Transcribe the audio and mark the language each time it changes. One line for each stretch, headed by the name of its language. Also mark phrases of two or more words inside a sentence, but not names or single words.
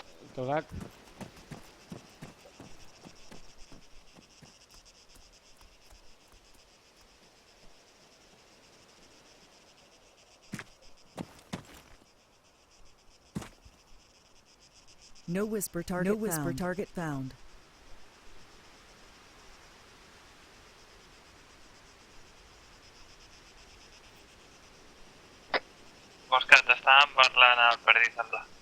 English: Todac. No whisper target found.
Catalan: Òscar, t'estàvem parlant al perdit, sembla.